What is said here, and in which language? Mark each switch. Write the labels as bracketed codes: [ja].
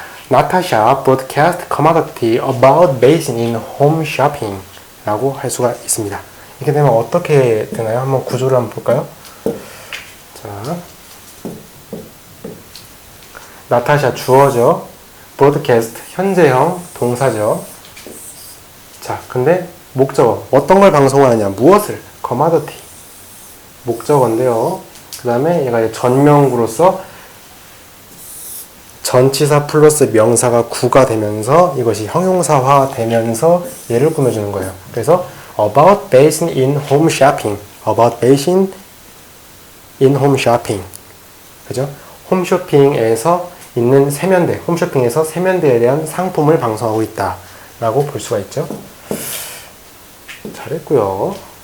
[en] Natasha broadcast commodity about basin in home shopping [ko] 라고 할 수가 있습니다. 이렇게 되면 어떻게 되나요? 한번 구조를 한번 볼까요? 자, 나타샤 주어죠. broadcast 현재형 동사죠. 자, 근데 목적어 어떤 걸 방송하느냐? 무엇을? commodity 목적어인데요. 그 다음에 얘가 전명구로서 전치사 플러스 명사가 구가 되면서 이것이 형용사화 되면서 얘를 꾸며주는 거예요. 그래서 [en] about basin in home shopping. about basin in home shopping. [ko] 그죠? 홈쇼핑에서 있는 세면대, 홈쇼핑에서 세면대에 대한 상품을 방송하고 있다. 라고 볼 수가 있죠. 잘했고요.